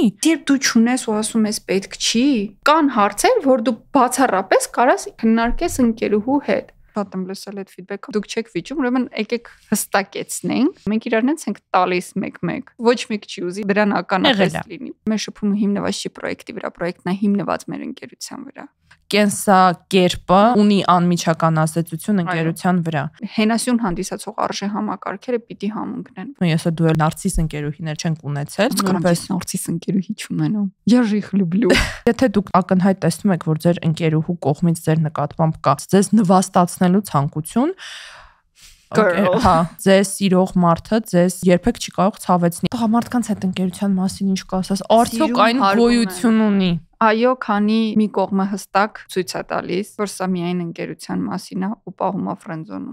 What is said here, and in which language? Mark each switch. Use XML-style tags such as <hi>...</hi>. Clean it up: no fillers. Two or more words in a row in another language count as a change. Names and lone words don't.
<hy>Երբ դու չունես ու ասում ես պետք չի, կան հարցեր, որ դու բացառապես կարաս քննարկես ընկերուհու հետ։ Շատ եմ լսել այդ ֆիդբեքը, դուք չեք վիճում, ուրեմն եկեք հստակեցնենք։ Մենք իրարնից ենք տալիս մեկ-մեկ։ Ոչ մեկ չի ուզի դրան ականատես լինի։ Մեր շփումը հիմնված չի պրոյեկտի վրա, պրոյեկտն է հիմնված մեր ընկերության վրա։ Կենսակերպը ունի անմիջական ազդեցություն ընկերության вրա։ Հենասյուն հանդիսացող արժե համակարգերը պիտի համընկնեն։ Если դու նարցիս ընկերուհիներ չենք ունեցել, որպես նարցիս ընկերուհի չունենամ։</hy> <ru>Я же их люблю։</ru> <hy>Եթե դուք ակնհայտ տեսնում եք, որ ձեր ընկերուհու կողմից ձեր նկատմամբ կա ձեզ նվաստացնելու ցանկություն, հա, ձեզ սիրող մարդը ձեզ երբեք չի կարող ցավեցնի։ Տղամարդկանց հետ ընկերության մասին ինչ կասես, արդյոք այն գոյություն ունի։ Այո, քանի մի կողմը հստակ ցույց է տալիս, որ սա միայն ընկերության մասին է ու պահում է ֆրենդզոնում։</hy>